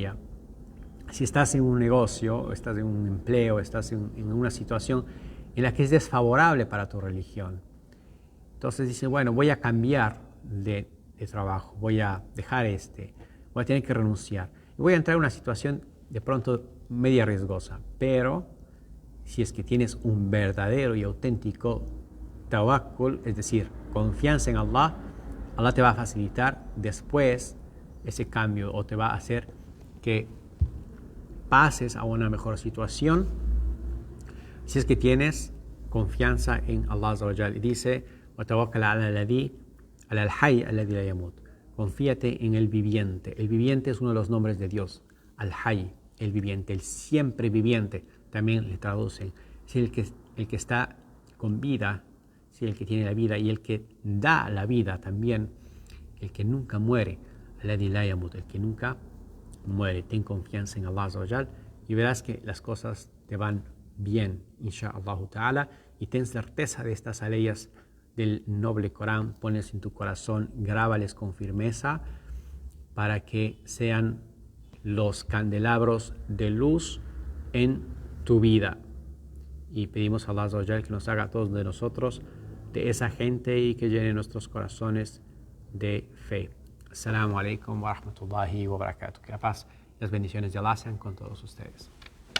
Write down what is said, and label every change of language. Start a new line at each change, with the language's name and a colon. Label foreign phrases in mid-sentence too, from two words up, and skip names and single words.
Spanish: Si estás en un negocio, estás en un empleo, estás en una situación en la que es desfavorable para tu religión, entonces dices, bueno, voy a cambiar de trabajo, voy a dejar voy a tener que renunciar, y voy a entrar en una situación de pronto media riesgosa, pero si es que tienes un verdadero y auténtico tawakkul, es decir, confianza en Allah, Allah te va a facilitar después ese cambio o te va a hacer que pases a una mejor situación si es que tienes confianza en
Arabic: الله عز وجل.
Spanish: Y dice,
Arabic: وَتَوَكَّلْ عَلَى الْحَيِّ الَّذِي لَا يَمُوتُ.
Spanish: Confíate en el viviente. El viviente es uno de los nombres de Dios. Al-Hayy, el viviente, el siempre viviente. También le traducen. Es el que está con vida, sí, el que tiene la vida y el que da la vida también, el que nunca muere.
Arabic: الَّذِي لَا يَمُوتُ,
Spanish: el que nunca muere. Ten confianza en
Arabic: الله عز وجل
Spanish: y verás que las cosas te van bien,
Arabic: إن شاء الله تعالى,
Spanish: y ten certeza de estas aleyas del noble Corán, ponles en tu corazón, grábales con firmeza para que sean los candelabros de luz en tu vida. Y pedimos a
Arabic: الله عز وجل
Spanish: que nos haga a todos de nosotros de esa gente y que llene nuestros corazones de fe.
Arabic: السلام عليكم ورحمة الله وبركاته.
Spanish: Que la paz y las bendiciones de Allah sean con todos ustedes.